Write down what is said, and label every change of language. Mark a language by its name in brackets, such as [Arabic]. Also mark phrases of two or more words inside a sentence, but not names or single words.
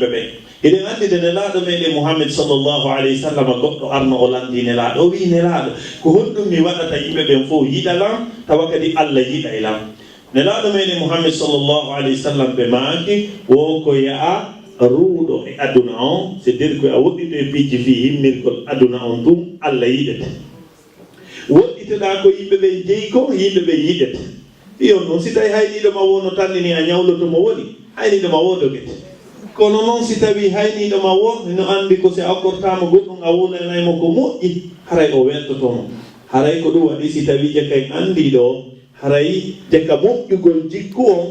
[Fula] ɓe eɗen anndi de nelaaɗo meɗen Muhammad [Arabic] صلى الله عليه وسلم [Fula] goɗɗo arno o landi nelaaɗo o wi nelaaɗo ko honɗum mi waɗata yimɓe ɓen fof yiɗalam tawa kadi Allah yiɗaylam nelaaɗo meɗen Muhammad [Arabic] صلى الله عليه وسلم [Fula] ɓe maaki wo ko yaha ruuɗo e aduna on [French] c'est dire que [Fula] a woɗɗito e piiji fi himmirgol aduna on ɗum Allah yiɗete woɗɗiteɗa ko yimɓe ɓe jeyi ko yimɓe ɓe yiɗete iyon noon si tawi hayniɗoma wono tannini a ñawlotomo woni hayniɗoma wodogete kono noon si tawi hayniɗoma wo no anndi ko si a okkortama goɗɗum a wonanaymo ko moƴƴi haray o weltotomo haray ko ɗum waɗi si tawi jakka en anndi ɗo haray jakka moƴƴugol jikku on